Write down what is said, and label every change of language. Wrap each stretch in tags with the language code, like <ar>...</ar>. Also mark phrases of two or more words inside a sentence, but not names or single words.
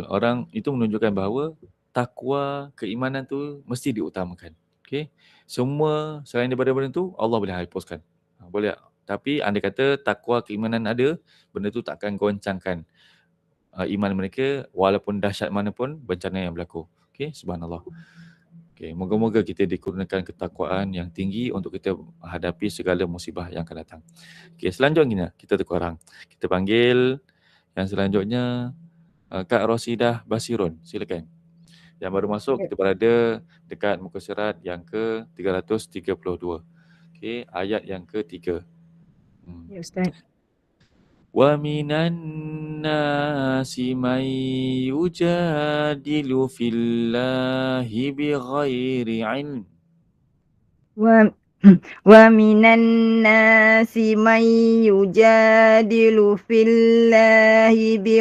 <ms>Orang itu menunjukkan bahawa takwa, keimanan tu mesti diutamakan. Okey. Semua selain daripada benda tu Allah boleh hapuskan. Boleh. Tapi andai kata takwa, keimanan ada, benda tu tak akan goncangkan iman mereka walaupun dahsyat mana pun bencana yang berlaku. Okey, subhanallah. Okay, moga-moga kita dikurniakan ketakwaan yang tinggi untuk kita hadapi segala musibah yang akan datang. Okay, selanjutnya kita tukar orang. Kita panggil yang selanjutnya Kak Rosidah Basirun. Silakan. Yang baru masuk, kita berada dekat muka surat yang ke-332. Okay, ayat yang ke-3. Ya Ustaz.</ms> <ar>وَمِنَ النَّاسِ مَنْ يُجَادِلُ فِي اللَّهِ بِغَيْرِ عِلْمٍ. وَمِنَ النَّاسِ مَنْ يُجَادِلُ فِي اللَّهِ</ar>